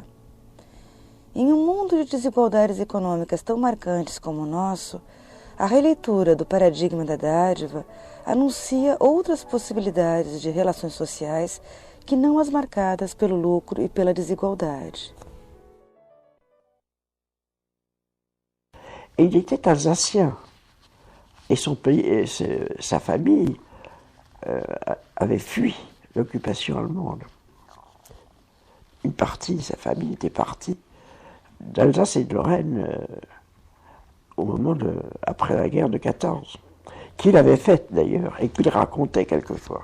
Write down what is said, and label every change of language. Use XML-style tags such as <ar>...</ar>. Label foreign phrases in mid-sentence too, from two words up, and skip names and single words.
<pt>Em um mundo de desigualdades econômicas tão marcantes como o nosso, a releitura do paradigma da dádiva anuncia outras possibilidades de relações sociais que não as marcadas pelo lucro e pela desigualdade.</pt> <fr>Il était alsacien et son pays, et sa famille avait fui l'occupation allemande. Une partie de sa famille était partie d'Alsace et de Lorraine au moment après la guerre de 14, qu'il avait faite d'ailleurs et qu'il racontait quelquefois.</fr>